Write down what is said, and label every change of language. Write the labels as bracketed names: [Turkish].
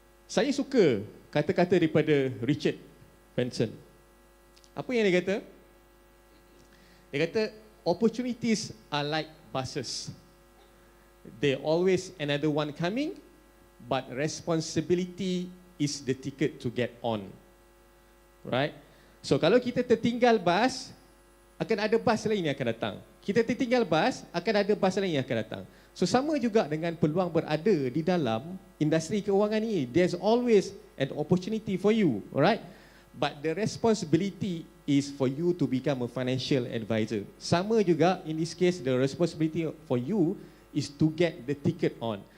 [Malay] Saya suka kata-kata daripada Richard Benson. Apa yang dia kata? Dia kata [English] opportunities are like buses. There always another one coming, but responsibility is the ticket to get on. Right? [Malay] So kalau kita tertinggal bas, akan ada bas lain yang akan datang. Kita tertinggal bas, akan ada bas lain yang akan datang. [English] So [Malay] sama juga dengan peluang berada di dalam industri keuangan ini. [English] There's always an opportunity for you, alright? But the responsibility is for you to become a financial advisor. [Malay] Sama juga [English] in this case, the responsibility for you is to get the ticket on.